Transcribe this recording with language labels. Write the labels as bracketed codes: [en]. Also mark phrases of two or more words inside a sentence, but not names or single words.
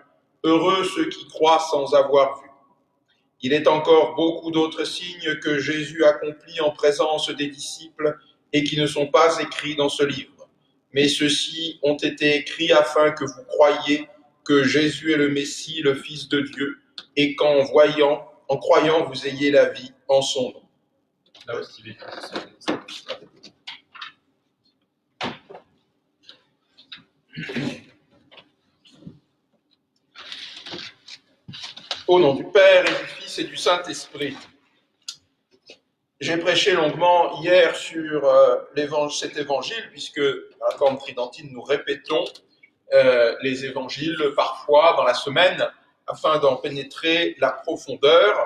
[fr] Heureux ceux qui croient sans avoir vu. » Il est encore beaucoup d'autres signes que Jésus accomplit en présence des disciples et qui ne sont pas écrits dans ce livre. Mais ceux-ci ont été écrits afin que vous croyiez que Jésus est le Messie, le Fils de Dieu, et qu'en croyant, vous ayez la vie en son nom. [la] Laus tibi Christus. [fr] Au nom du Père et du Fils et du Saint-Esprit. J'ai prêché longuement hier sur cet évangile, puisque à la Corne Tridentine, nous répétons les évangiles parfois dans la semaine, afin d'en pénétrer la profondeur.